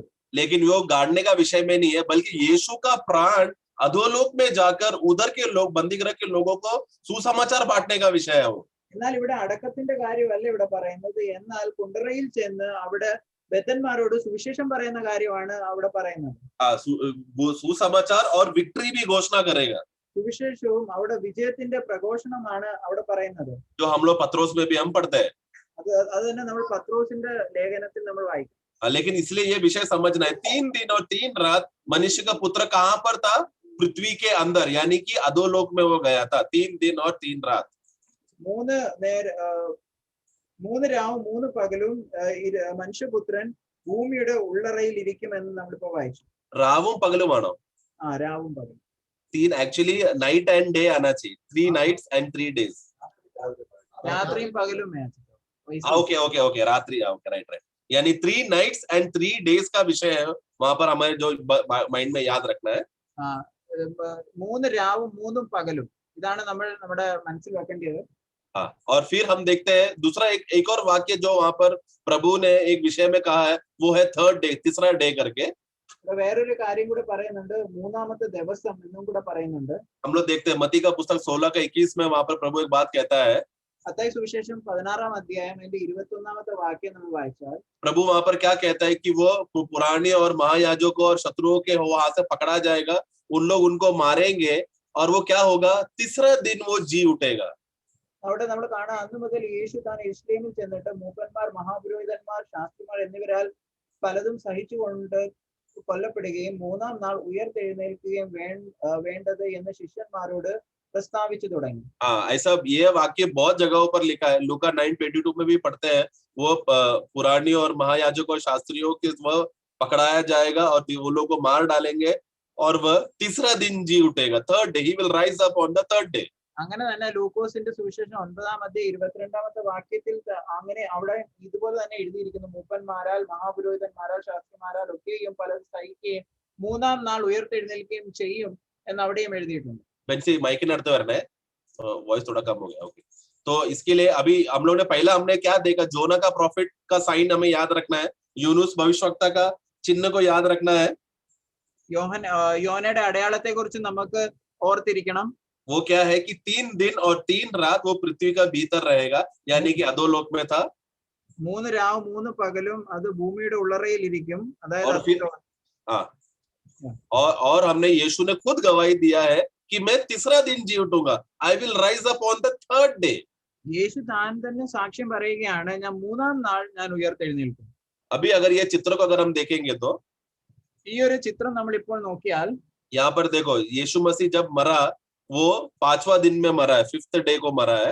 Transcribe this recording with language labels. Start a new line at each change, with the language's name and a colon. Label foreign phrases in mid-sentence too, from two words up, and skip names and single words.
Hindi: लेकिन वो गाड़ने का विषय में नहीं है, बल्कि यीशु का प्राण अधोलोक में जाकर उधर के लोग, बंदीगृह के लोगों को सुसमाचार बांटने का विषय है वो.
Malayalam: എന്നാൽ ഇവിടെ അടക്കത്തിന്റെ കാര്യമല്ല ഇവിടെ പറയുന്നത്, എന്നാൽ കുണ്ടറയിൽ ചെന്ന് അവിടെ ബദ്ധന്മാരോട് സുവിശേഷം പറയുന്ന കാര്യമാണ് അവിടെ പറയുന്നത്.
Hindi: सुसमाचार और विक्ट्री भी घोषणा करेगा.
Malayalam: സുവിശേഷവും അവിടെ വിജയത്തിന്റെ പ്രഘോഷണമാണ് അവിടെ പറയുന്നത്.
Hindi: जो हम लोग पत्रोस में भी हम पढ़ते हैं.
Malayalam: അത് തന്നെ നമ്മൾ പത്രോസിന്റെ ലേഖനത്തിൽ നമ്മൾ വായിക്കും.
Hindi: लेकिन इसलिए ये विषय समझना है, 3 दिन और 3 रात मनुष्य का पुत्र कहाँ पर था? पृथ्वी के अंदर, यानी कि अधोलोक में वो गया था. 3 दिन और 3 रात.
Malayalam: 3 രാവും 3 പകലും മനുഷ്യപുത്രൻ ഭൂമിയുടെ ഉള്ളറയിൽ ഇരിക്കുമെന്ന് നമ്മളിപ്പോ വായിച്ചു. രാവും പകലും ആണോ. രാവും പകലും.
Hindi: 3 एक्चुअली
English: night and day
Hindi: आना चाहिए.
English: 3 nights and 3 days.
Malayalam: രാത്രിയും പകലും
English: okay okay okay,
Hindi: रात्रि.
English: okay, right right.
Hindi: यानी
English: 3 nights and 3 days
Hindi: का विषय है वहां पर, हमें जो माइंड में याद रखना है.
Malayalam: 3 രാവും 3 പകലും ഇതാണ് നമ്മൾ നമ്മുടെ മനസ്സിൽ വെക്കേണ്ടത്.
Hindi: हाँ, और फिर हम देखते हैं दूसरा एक और वाक्य जो वहां पर प्रभु ने एक विषय में कहा है, वो है
English: 3rd day,
Hindi: तीसरा डे करके.
Malayalam: വേറൊരു കാര്യം കൂടെ പറയുന്നുണ്ട്, മൂന്നാമത്തെ ദിവസം എന്നും കൂടെ പറയുന്നുണ്ട്.
Hindi: हम लोग देखते हैं मत्ती का पुस्तक 16 का 21 में वहां पर प्रभु एक बात कहता है.
Malayalam: മത്തായി സുവിശേഷം 16-ാം അധ്യായം അതിന്റെ 21-ാമത്തെ വാക്യം നമ്മൾ വായിച്ചാൽ
Hindi: प्रभु वहां पर क्या कहता है कि वो पुराने और महायाजकों और शत्रुओं के वहां से पकड़ा जाएगा, उन लोग उनको मारेंगे और वो क्या होगा, तीसरा दिन वो जी उठेगा.
Malayalam: അവിടെ നമ്മൾ കാണാം, അന്ന് മുതൽ യേശു താൻ യെരുശലേമിൽ ചെന്നിട്ട് മൂപ്പന്മാർ, മഹാപുരോഹിതന്മാർ, ശാസ്ത്രിമാർ എന്നിവരാൽ പലതും സഹിച്ചുകൊണ്ട് കൊല്ലപ്പെടുകയും 3-ാം നാൾ ഉയർത്തെഴുന്നേൽക്കുകയും വേണ്ടത് എന്ന് ശിഷ്യന്മാരോട് प्रस्तावित തുടങ്ങി.
Hindi: ऐसा ये वाक्य बहुत जगहों पर लिखा है. लूका 9:22 में भी पढ़ते हैं, वो पुरानी और महायाजकों और शास्त्रियों के वह पकड़ाया जाएगा और वो लोग को मार डालेंगे और वह तीसरा दिन जी उठेगा.
English: 3rd day he will rise up on the 3rd day.
Malayalam: അങ്ങനെ തന്നെ ലൂക്കോസിന്റെ സുവിശേഷം 9-ാം അധ്യായം 22-ാമത്തെ വാക്യത്തിൽ അങ്ങനെ അവിടെ ഇതുപോലെ തന്നെ എഴുതിയിരിക്കുന്നു, മൂപ്പന്മാരാൽ, മഹാപുരോഹിതന്മാരാൽ, ശാസ്ത്രിമാരാൽ ഒക്കെയും പലരും സഹിക്കുകയും 3-ാം നാൾ ഉയർത്തെഴുന്നേൽക്കുകയും ചെയ്യും എന്ന് അവിടെയും എഴുതിയിട്ടുണ്ട്.
Hindi: माइक ने अर्थ करना है, वॉइस थोड़ा कम हो गया. ओके, तो इसके लिए अभी हम लोग ने पहला हमने क्या देखा, जोना का प्रॉफिट का साइन हमें याद रखना है, यूनुस भविष्यवक्ता का चिन्ह को याद रखना है.
Malayalam: യോനയുടെ അടയാളത്തെ കുറിച്ച് നമുക്ക് ഓർത്തിരിക്കണം.
Hindi: वो क्या है कि 3 दिन और 3 रात वो पृथ्वी का भीतर रहेगा, यानी कि अधोलोक में था.
Malayalam: 3 രാവും 3 പകലും അത് ഭൂമിയുടെ ഉള്ളറയിൽ ഇരിക്കും. അതായത്
Hindi: और हमने यीशु ने खुद गवाही दिया है कि मैं तीसरा दिन जी उठूंगा,
English: I will rise up on the 3rd day.
Malayalam: യേശു താൻ തന്നെ സാക്ഷ്യം പറയുകയാണ്, ഞാൻ 3-ാം നാൾ ഞാൻ ഉയർത്തെഴുന്നേൽക്കും.
Hindi: अभी अगर ये चित्र को अगर हम देखेंगे तो
Malayalam: ഈ ഒരു ചിത്രം നമ്മൾ ഇപ്പോൾ നോക്കിയാൽ
Hindi: यहाँ पर देखो, यीशु मसीह जब मरा वो 5वां दिन में मरा है,
English: 5th day
Hindi: को मरा है.